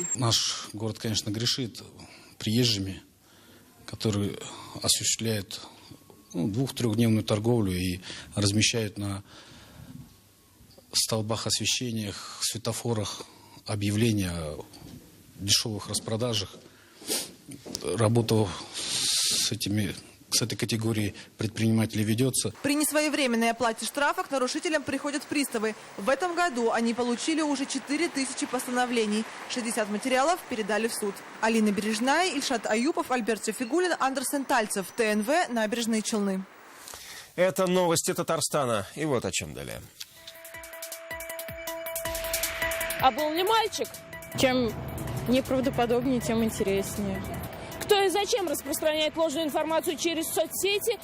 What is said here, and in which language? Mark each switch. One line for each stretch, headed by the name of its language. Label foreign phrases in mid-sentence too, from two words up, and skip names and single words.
Russian: Наш город, конечно, грешит приезжими, которые осуществляют 2-3-дневную торговлю и размещают на столбах, освещениях, светофорах объявления о дешевых распродажах. Работа с этой категорией предпринимателей ведется. При несвоевременной оплате штрафа к нарушителям приходят приставы. В этом году они получили уже 4000 постановлений. 60 материалов передали в суд. Алина Бережная, Ильшат Аюпов, Альберт Шафигуллин, Андерсен Тальцев. ТНВ, Набережные Челны. Это новости Татарстана. И вот о чем далее. А был ли мальчик? Чем неправдоподобнее, тем интереснее. Кто и зачем распространяет ложную информацию через соцсети?